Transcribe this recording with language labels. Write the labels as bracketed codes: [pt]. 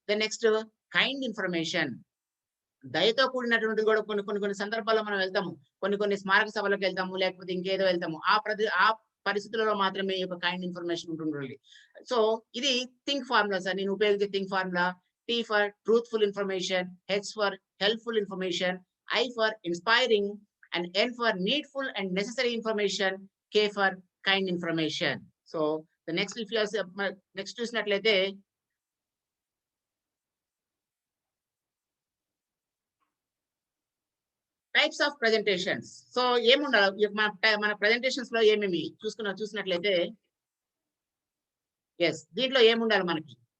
[te] Next kind information. దయతో కూడినటువంటిది కూడా కొన్ని సందర్భాల్లో మనం వెళ్తాము. కొన్ని స్మారక సభలకు వెళ్తాము, లేకపోతే ఇంకేదో వెళ్తాము. ఆ పరిస్థితులలో మాత్రమే ఈ యొక్క కైండ్ ఇన్ఫర్మేషన్ ఉంటుండాలి. సో ఇది థింక్ ఫార్ములా [en] Sir. నేను ఉపయోగించే think formula. T for truthful information, H for helpful information, I for inspiring, and N for needful and necessary information, K for kind information. So the next, if you are next చూసినట్లయితే types of presentations. [te] So ఏముండాలి మన presentations లో ఏమేమి చూసినట్లయితే yes దీంట్లో ఏముండాలి మనకి.